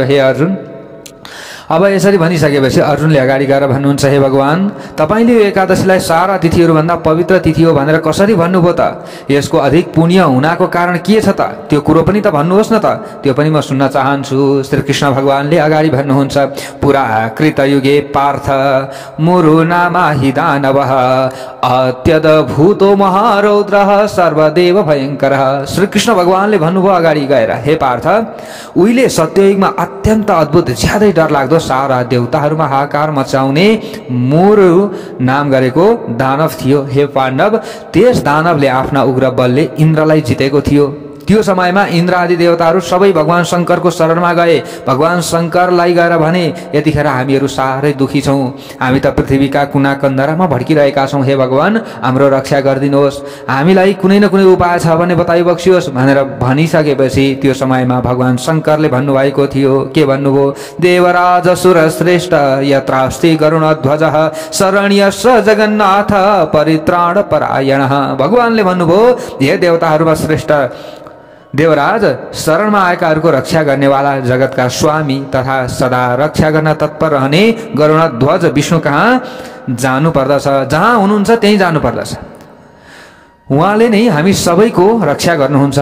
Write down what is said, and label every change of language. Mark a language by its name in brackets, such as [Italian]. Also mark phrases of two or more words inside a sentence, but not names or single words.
[Nepali] हे अर्जुन, अब यसरी भनिसकेपछि अर्जुनले अगाडि गएर भन्नुहुन्छ, हे भगवान, तपाईले यो एकादशीलाई सारा तिथिहरूभन्दा पवित्र तिथि हो भनेर कसरी भन्नुभयो त? यसको अधिक पुण्य हुनाको कारण के छ त? त्यो कुरो पनि त भन्नुहोस् न त, त्यो पनि म सुन्न चाहन्छु। श्री कृष्ण भगवानले अगाडि भन्नुहुन्छ, [Sanskrit] पुरा कृतयुगे पार्थ मुरु नामा हि दानवः अत्यद्भुतो महारौद्रः सर्वदेव भयङ्करः। [Nepali] श्री कृष्ण भगवानले भन्नुभयो अगाडि गएर, हे पार्थ, उहिले सत्ययुगमा अत्यन्त अद्भुत ज्यादै डरलाग्दो सारा देवताहरूमा हाहाकार मचाउने मुरु नाम गरेको दानव थियो। हे पाण्डव, त्यस दानवले आफ्ना उग्र बलले इन्द्रलाई जितेको थियो। त्यो समयमा इन्द्र आदि देवताहरू सबै भगवान शङ्करको शरणमा गए। भगवान शङ्करलाई गएर भने, यतिखेर हामीहरू साह्रै दुखी छौँ, हामी त पृथ्वीका कुना कन्दरामा भड्किरहेका छौँ। हे भगवान, हाम्रो रक्षा गरिदिनुहोस्, हामीलाई कुनै न कुनै उपाय छ भने बताइबक्सियोस् भनेर भनिसकेपछि त्यो समयमा भगवान शङ्करले भन्नुभएको थियो। के भन्नुभयो? [Sanskrit] देवराज सुर श्रेष्ठ यत्रास्ति गरुणध्वजः शरण्यश्च जगन्नाथ परित्राण परायणः। [Nepali] भगवानले भन्नुभयो, हे देवताहरूमा श्रेष्ठ देवराज, शरणमा आएकाहरूको रक्षा गर्नेवाला जगतका स्वामी तथा सदा रक्षा गर्न तत्पर रहने गरुणध्वज विष्णु कहाँ जानु पर्दछ। जहाँ हुनुहुन्छ त्यहीँ जानु पर्दछ। उहाँले नै हामी सबैको रक्षा गर्नुहुन्छ।